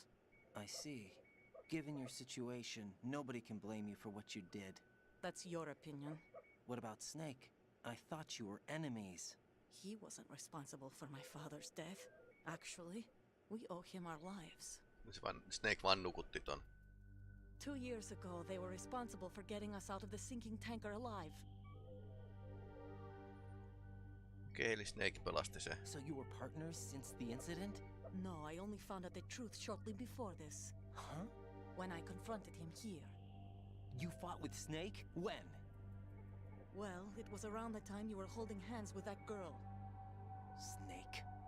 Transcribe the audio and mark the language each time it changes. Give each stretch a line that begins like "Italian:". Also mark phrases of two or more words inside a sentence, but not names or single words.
English: I see. Given your situation, nobody can blame you for what you did. That's your opinion. What about Snake? I thought you were enemies. He wasn't responsible for my father's death. Actually, we owe him our lives.
Finnish: Snake vaan nukutti ton.
English: 2 years ago, they were responsible for getting us out of the sinking tanker alive.
Finnish: Okei, eli Snake pelasti se.
English: So you were partners since the incident? No, I only found out the truth shortly before this. Huh? When I confronted him here. You fought with Snake? When? Well, it was around the time you were holding hands with that girl. Snake.